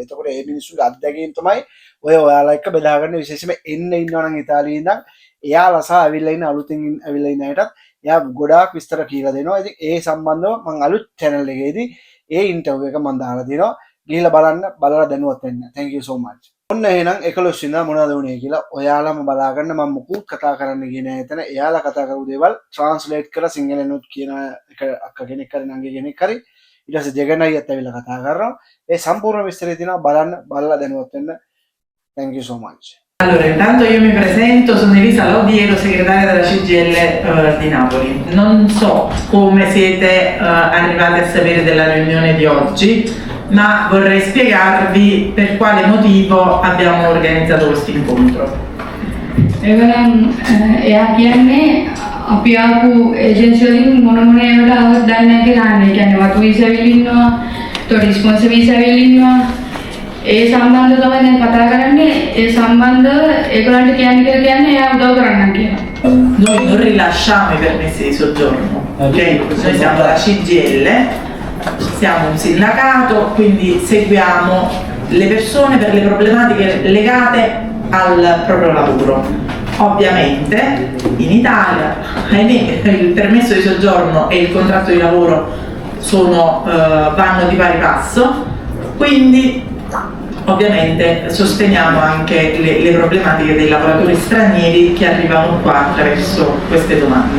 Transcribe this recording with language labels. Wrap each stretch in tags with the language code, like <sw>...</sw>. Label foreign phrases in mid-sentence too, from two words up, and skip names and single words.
<si>එතකොට මේ මිනිස්සුගේ අත්දැකීම් තමයි ඔය ඔයාලා එක්ක බෙදාගන්න විශේෂයෙන්ම එන්න ඉන්නවා නම් ඉතාලියේ ඉඳන් එයාලා සහ ඇවිල්ලා ඉන්න අලුතින් ඇවිල්ලා ඉන්න අයටත් එයා ගොඩාක් විස්තර කියලා දෙනවා. ඉතින් ඒ සම්බන්ධව මම අලුත් channel එකේදී ඒ ඉන්ටර්විව් එක මම දාලා දෙනවා. ගිහලා බලන්න බලලා දැනුවත් වෙන්න.</si> <en>Thank you so much.</en> <si>ඔන්න එහෙනම් 11 වෙනිදා මොනවද වුනේ කියලා ඔයාලම බලාගන්න. මම මුකුත් කතා කරන්න ගියේ නෑ එතන. එයාලා කතා කරපු දේවල් ට්‍රාන්ස්ලේට් කරලා සිංහලෙන්ුත් කියන එක අක්ක කෙනෙක් හරි නංගි කෙනෙක් හරි ඊට පස්සේ ජගන් අයියත් ඇවිල්ලා කතා කරනවා. ඒ සම්පූර්ණ විස්තරය තියෙනවා බලන්න බලලා දැනුවත් වෙන්න. Thank you so much.</si> <it>Allora, intanto io mi presento, sono Elisa Laudiero, segretaria della CGIL di Napoli. Non so come siete arrivati a sapere della riunione di oggi, ma vorrei spiegarvi per quale motivo abbiamo organizzato questo incontro.</it> <si>එවනම් එයා කියන්නේ අපි ආපු ඒජන්සි වලින් මොන මොන ඒවාට අවුත් දන්නේ නැහැ කියලා අහන්නේ. කියන්නේ වතු වීසා ඇවිල්ලා ඉන්නවා,</si> <en>response visa</en> <si>ඇවිල්ලා ඉන්නවා. ඒ සම්බන්ධව තමයි දැන් කතා කරන්නේ. ඒ සම්බන්ධව ඒගොල්ලන්ට කියන්නේ කියලා කියන්නේ එයා උදව් කරන්නම් කියලා.</si> <it>Noi non rilasciamo i permessi di soggiorno, ok? Noi siamo la CGIL, siamo un sindacato, quindi seguiamo le persone per le problematiche legate al proprio lavoro. Ovviamente in Italia, ahimè, il permesso di soggiorno e il contratto di lavoro vanno di pari passo, quindi ovviamente sosteniamo anche le problematiche dei lavoratori stranieri che arrivano qua attraverso queste domande.</it>